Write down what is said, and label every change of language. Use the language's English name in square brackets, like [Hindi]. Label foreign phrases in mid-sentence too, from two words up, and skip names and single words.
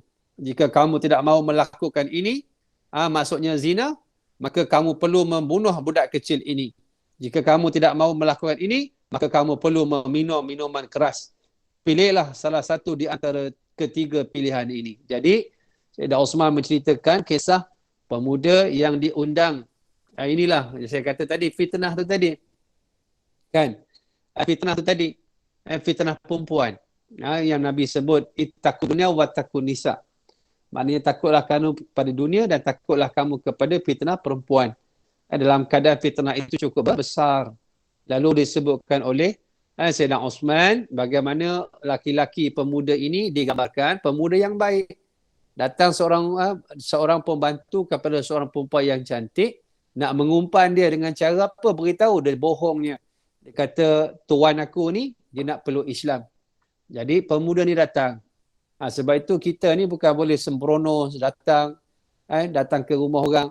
[Malay] Jika kamu tidak mahu melakukan ini, maksudnya zina, maka kamu perlu membunuh budak kecil ini. Jika kamu tidak mahu melakukan ini, maka kamu perlu meminum minuman keras. Pilihlah salah satu di antara ketiga pilihan ini. Jadi, Sayyidina Uthman menceritakan kisah pemuda yang diundang. Inilah saya kata tadi, fitnah tu tadi. Fitnah tu tadi. Fitnah perempuan. Yang Nabi sebut, [Arabic] اتقوا الدنيا و اتقوا النساء. [Malay] Maknanya takutlah kamu pada dunia dan takutlah kamu kepada fitnah perempuan. Dalam keadaan fitnah itu cukup besar. Lalu disebutkan oleh Sayyidina Uthman bagaimana laki-laki pemuda ini digambarkan pemuda yang baik. Datang seorang pembantu kepada seorang perempuan yang cantik, nak mengumpan dia dengan cara apa? Beritahu dia bohongnya. Dia kata, tuan aku ni dia nak peluk Islam. Jadi pemuda ni datang. Sebab itu kita ni bukan boleh sembrono datang ke rumah orang.